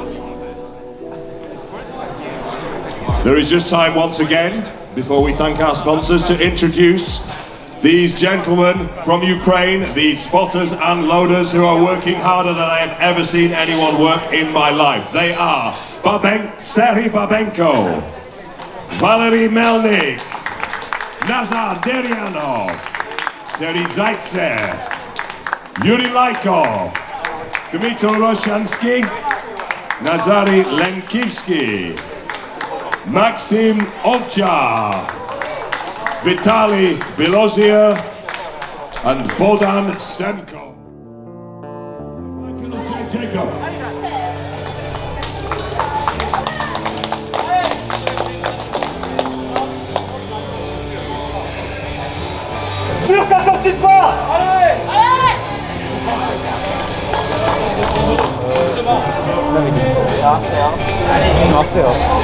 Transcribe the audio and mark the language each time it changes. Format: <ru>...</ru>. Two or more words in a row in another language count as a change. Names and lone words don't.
<en>There is just time once again, before we thank our sponsors, to introduce these gentlemen from Ukraine, these spotters and loaders who are working harder than I have ever seen anyone work in my life. They are Serhiy Babenko, Valery Melnik, Nazar Deryanov, Serhiy Zaitsev, Yuri Laikov, Dmytro Roshansky, Nazary Lenkivsky, Maxim Ovchar, Vitaly Belozia and Bohdan Semko. Jacob.</en> <fr>Sur ta sortie de pas. Allez. Allez. Allez, on fait.</fr>